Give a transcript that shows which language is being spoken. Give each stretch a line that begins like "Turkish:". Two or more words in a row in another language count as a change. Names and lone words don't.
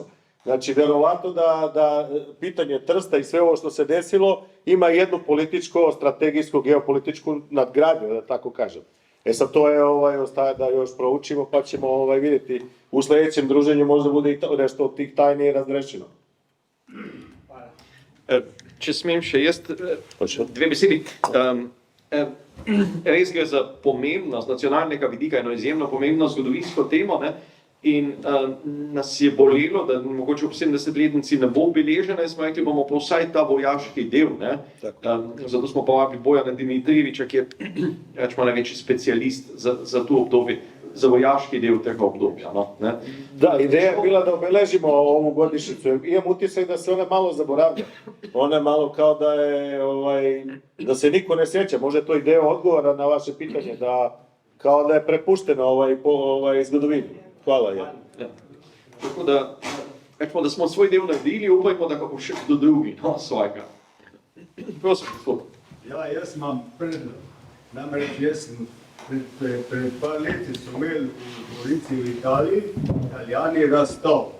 Serbian: Znači, vjerovatno da pitanje Trsta i sve ovo što se desilo ima jednu političko, strategijsku, geopolitičku nadgradnju, da tako kažem. Sad to je, ostaje da još proučimo, pa ćemo vidjeti u sljedećem druženju možda bude i nešto od tih tajni razrešeno.
Slovenian: Če smem še jaz dve besedi. Res gre za pomembnost nacionalnega vidika, eno izjemno pomembno zgodovinsko temo, ne? In nas je bolelo, da mogoče ob 70-letnici ne bo obeležena in smo rekli, bomo pa vsaj ta vojaški del, ne? Zato smo povabili Bojana Dimitrijeviča, ki je rečemo največji specialist za to obdobje, za vojaški del tega obdobja. No? Ne?
Serbian: Da, ideja je bila da obeležimo ovu godišnjicu. Imam utisak da se ona malo zaboravlja. Ona je malo kao da je, da se niko ne sjeća. Možda je to ideja odgovora na vaše pitanje, da kao da je prepušteno zgodovini.
Slovenian: Hvala, ja. Tako da, rečemo, da smo svoj del naredili, upajmo, da ga bo še kdo drugi, no, svojega. Prosim, gospod. Ja, jaz imam predlog. Namreč jaz sem pred par leti so imeli v Gorici v Italiji Italijani razstav.